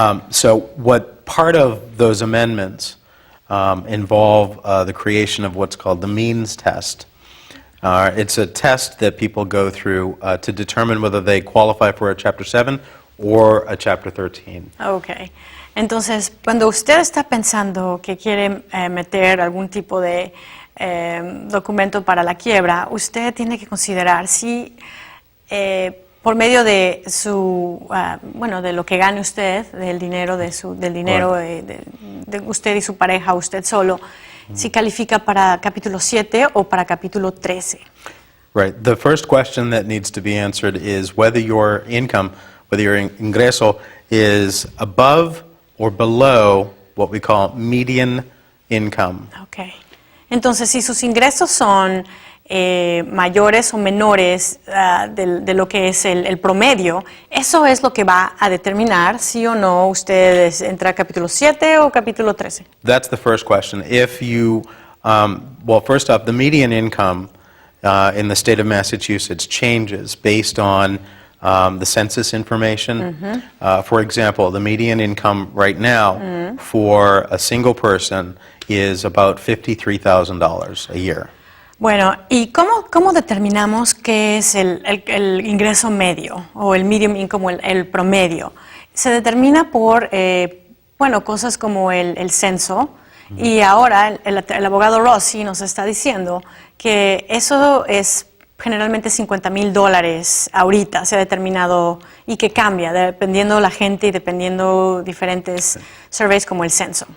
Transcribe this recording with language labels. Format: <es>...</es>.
<en>So what part of those amendments involve the creation of what's called the means test. It's a test that people go through to determine whether they qualify for a Chapter 7 or a Chapter 13. Ok.</en> <es>Entonces, cuando usted está pensando que quiere meter algún tipo de documento para la quiebra, usted tiene que considerar si por medio de su, bueno, de lo que gane usted, del dinero, del dinero de usted y su pareja, usted solo, si califica para capítulo 7 o para capítulo 13.</es> <en>Right. The first question that needs to be answered is whether your income, whether your ingreso is above or below what we call median income. Okay.</en> <es>Entonces, si sus ingresos son mayores o menores de lo que es el promedio, eso es lo que va a determinar si o no usted entra a capítulo 7 o capítulo 13.</es> <en>That's the first question. If you, well, first off, the median income in the state of Massachusetts changes based on the census information. For example, the median income right now for a single person is about $53,000 a year.</en> <es>Bueno, ¿y cómo determinamos qué es el ingreso medio o el</es> <en>medium income,</en> <es>el promedio? Se determina por, bueno, cosas como el censo. Y ahora el abogado Rossi nos está diciendo que eso es generalmente $50,000 ahorita, se ha determinado, y que cambia dependiendo la gente y dependiendo diferentes surveys como el censo.</es>